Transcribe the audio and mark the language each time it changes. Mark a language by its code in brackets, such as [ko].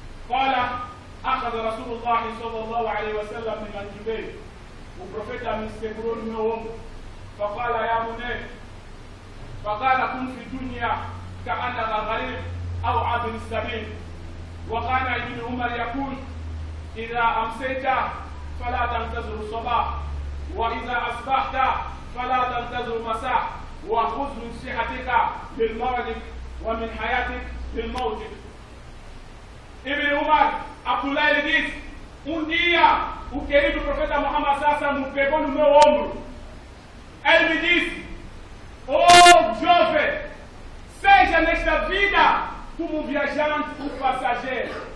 [ar] قال أخذ رسول الله صلى الله عليه وسلم من منكبيه. وبروفيتا من [pt] segurou no meu ombro. [ar] فقال يا بني، فقال كن في الدنيا كأنك غريب أو عابر السبيل. وكان ابن عمر يقول إذا أمسيت فلا تنتظر الصباح، وإذا أصبحت فلا تنتظر المساء، وخذ من صحتك للمرض ومن حياتك للموت. [pt] Ibn Umar, Abdullah, ele diz, um dia o querido profeta Muhammad sallallahu alaihi wasallam me pegou no meu ombro. Ele me disse, oh jovem, seja nesta vida como um viajante, um passageiro.